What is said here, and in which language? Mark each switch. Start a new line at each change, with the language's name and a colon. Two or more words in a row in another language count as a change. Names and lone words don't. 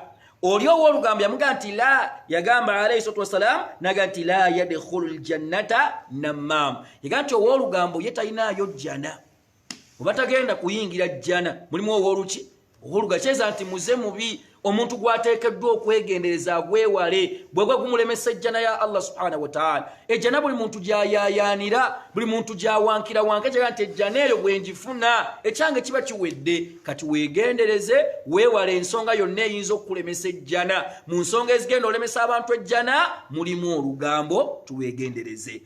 Ganda: Oli ow'olugambo yamuga nti la, yagamba
Arabic: عليه الصلاة والسلام
Ganda: naga nti
Arabic: لا يدخل الجنة نمام,
Ganda: yaga nti ow'olugambo ye talinaayo jjana, oba tagenda kuyingira jjana. Mulimu ow'oluki ow'oluga kyeza nti muze mubi, omuntu gwateekeddwa okwegendereza agwewale bwegwa gumulemesa ejjana ya Allah
Arabic: سبحانه وتعالى.
Ganda: Ejjana buli muntu gyayayaanira, buli muntu gyawankira wanka, kyega nti ejjana eyo bwenjifuna ekyange kiba kiwedde. Kati weegendereze, weewale ensonga yonna eyinza okukulemesa ejjana. Mu nsonga ezigenda olemesa abantu ejjana mulimu olugambo, tuweegendereze.